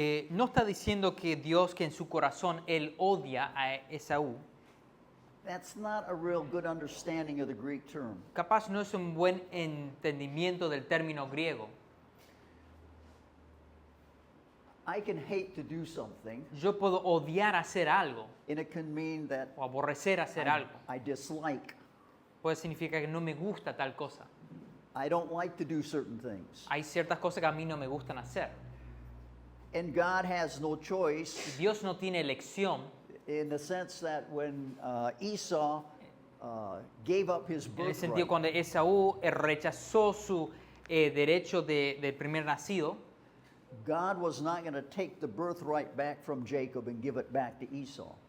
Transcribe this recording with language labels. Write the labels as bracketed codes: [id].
[es] No está diciendo que Dios, que en su corazón Él odia a Esaú. [en] That's not a real good understanding of the Greek term. [es] Capaz no es un buen entendimiento del término griego. [en] I can hate to do something, [es] Yo puedo odiar hacer algo [en] and it can mean that [es] o aborrecer hacer algo. [en] I dislike. [es] Puede significar que no me gusta tal cosa. [en] I don't like to do certain things. [es] Hay ciertas cosas que a mí no me gustan hacer. [en] And God has no choice [es] Dios no tiene elección [en] in the sense that when Esau gave up his [es] en el sentido [en] birthright, [es] cuando Esaú rechazó su derecho del primer nacido. [en] God was not going to take the birthright back from Jacob and give it back to Esau.